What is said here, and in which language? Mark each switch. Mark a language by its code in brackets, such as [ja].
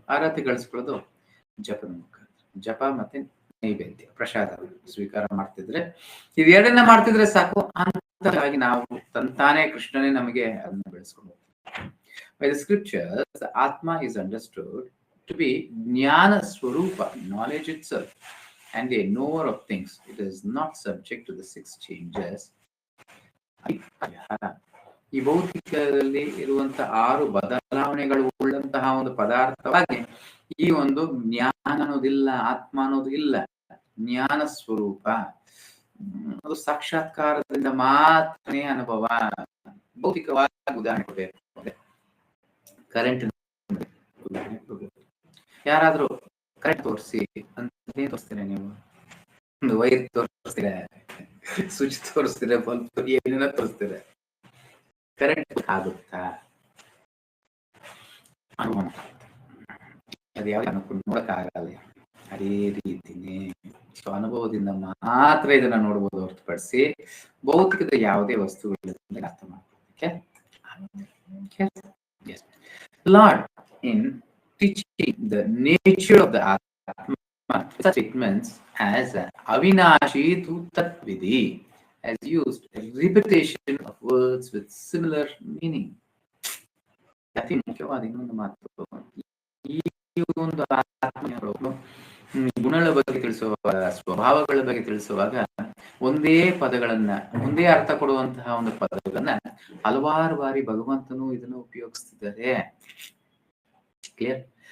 [kn] ಅರ್ಹತೆ ಗಳಿಸ್ಕೊಳ್ಳೋದು ಜಪದ ಮುಖಾಂತರ. ಜಪ ಮತ್ತೆ ನೈವೇದ್ಯ, ಪ್ರಸಾದ ಸ್ವೀಕಾರ ಮಾಡ್ತಿದ್ರೆ, ಇದೆರಡನ್ನ ಮಾಡ್ತಿದ್ರೆ ಸಾಕು. ಅಂತವಾಗಿ ನಾವು ತಂತಾನೆ ಕೃಷ್ಣನೇ ನಮಗೆ ಅದನ್ನ ಬೆಳೆಸ್ಕೊಂಡು ಹೋಗ್ತೀವಿ. [en] By the scriptures, the Atma is understood to be Jnana Swarupa, knowledge itself, and a knower of things. It is not subject to the 6 changes. [kn] ಈ ಭೌತಿಕದಲ್ಲಿ ಇರುವಂತಹ 6 ಬದಲಾವಣೆಗಳು ಉಳ್ಳಂತಹ ಒಂದು ಪದಾರ್ಥವಾಗಿ ಈ ಒಂದು ಜ್ಞಾನ ಅನ್ನೋದಿಲ್ಲ, ಆತ್ಮ ಅನ್ನೋದು ಇಲ್ಲ. ಜ್ಞಾನ ಸ್ವರೂಪ, ಅದು ಸಾಕ್ಷಾತ್ಕಾರದಿಂದ ಮಾತ್ರನೇ ಅನುಭವ. ಭೌತಿಕವಾಗಿ ಉದಾಹರಣೆ ಕೊಡಬೇಕು, ಕರೆಂಟ್ ಉದಾಹರಣೆ ಕೊಡಬೇಕು. ಯಾರಾದ್ರೂ ಕರೆಂಟ್ ತೋರಿಸಿ ಅಂತ ತೋರಿಸ್ತೀರ ನೀವು? ಒಂದು ವೈರ್ ತೋರಿಸ್ತೀರ, ಸ್ವಿಚ್ ತೋರಿಸ್ತೀರ, ಬಲ್ಬ್ ಏನೇನೋ ತೋರಿಸ್ತೀರ. ಕರೆಂಟ್ ಆಗುತ್ತಾ? ಅನುಭವ ಅದು ಯಾವ ನೋಡಕ್ಕಾಗಲ್ಲ. ಅದೇ ರೀತಿನೇ ಸೊ ಅನುಭವದಿಂದ ಮಾತ್ರ ಇದನ್ನ ನೋಡ್ಬೋದು ಹೊರತುಪಡಿಸಿ ಭೌತಿಕದ ಯಾವುದೇ ವಸ್ತುಗಳಿಂದ ಅರ್ಥ ಮಾಡ್ಕೊಳ್ಳೋದಕ್ಕೆ ಆಗುತ್ತೆ. [en] Lord, in teaching the nature of the Atma, such statements as Avinashi tu Tatvidhi has used a repetition of words with similar meaning. [kn] ಅತಿ ಮುಖ್ಯವಾದ ಇನ್ನೊಂದು ಮಾತು, ಈ ಒಂದು ಆತ್ಮ ಗುಣಗಳ ಬಗ್ಗೆ ತಿಳಿಸುವಾಗ, ಸ್ವಭಾವಗಳ ಬಗ್ಗೆ ತಿಳಿಸುವಾಗ ಒಂದೇ ಪದಗಳನ್ನ, ಒಂದೇ ಅರ್ಥ ಕೊಡುವಂತಹ ಒಂದು ಪದಗಳನ್ನ ಹಲವಾರು ಬಾರಿ ಭಗವಂತನು ಇದನ್ನು ಉಪಯೋಗಿಸ್ತಿದ್ದಾರೆ. ಕ್ಲಿಯರ್?